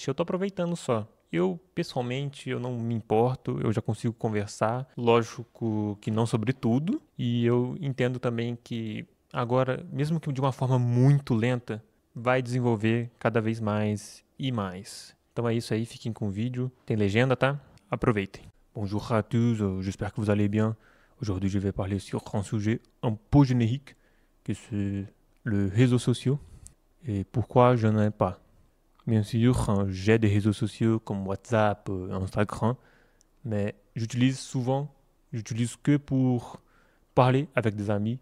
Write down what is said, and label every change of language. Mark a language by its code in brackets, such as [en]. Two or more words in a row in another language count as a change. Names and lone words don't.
[pt] Eu estou aproveitando só. Eu, pessoalmente, eu não me importo, eu já consigo conversar, lógico que não sobre tudo, e eu entendo também que agora, mesmo que de uma forma muito lenta, vai desenvolver cada vez mais e mais. Então é isso aí, fiquem com o vídeo, tem legenda, tá? Aproveitem. [fr] Bonjour à tous, j'espère que vous allez bien. Aujourd'hui, je vais parler sur un sujet un peu générique, que c'est le réseaux sociaux et pourquoi je n'en ai pas. Bien sûr, j'ai des réseaux sociaux comme WhatsApp, Instagram, mais j'utilise que pour parler avec des amis.